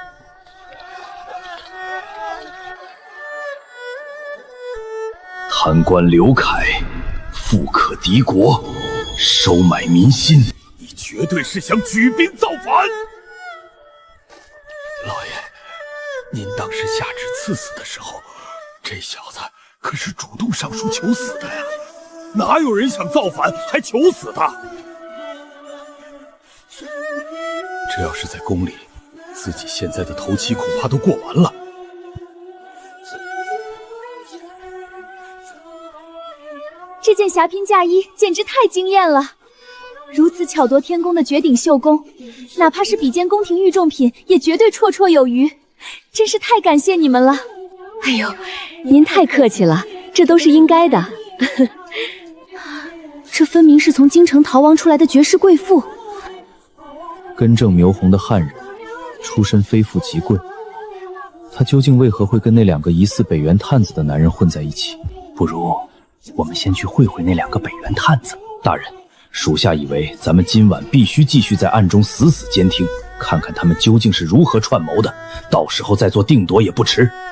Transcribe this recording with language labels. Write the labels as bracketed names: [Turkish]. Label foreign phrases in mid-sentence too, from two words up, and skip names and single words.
[Chinese] 貪官劉愷，富可敌國，收買民心，你絕對是想舉兵造反！老爺，您當时下旨賜死的時候，這小子可是主動上書求死的呀！哪有人想造反還求死的？這要是在宮裡，自己現在的頭七恐怕都過完了。這件霞帔嫁衣簡直太驚豔了，如此巧夺天工的绝頂繡工，哪怕是比肩宮廷御重品，也絕對绰绰有餘。真是太感謝你們了！哎呦，您太客气了，這都是應該的。這分明是從京城逃亡出來的絕世貴婦。根正苗紅的漢人，出身非富即貴，他究竟為何會跟那兩個疑似北原探子的男人混在一起？不如我們先去会会那两個北原探子。大人，属下以為咱們今晚必須繼續在暗中死死監聽，看看他們究竟是如何串謀的，到時候再做定奪也不遲。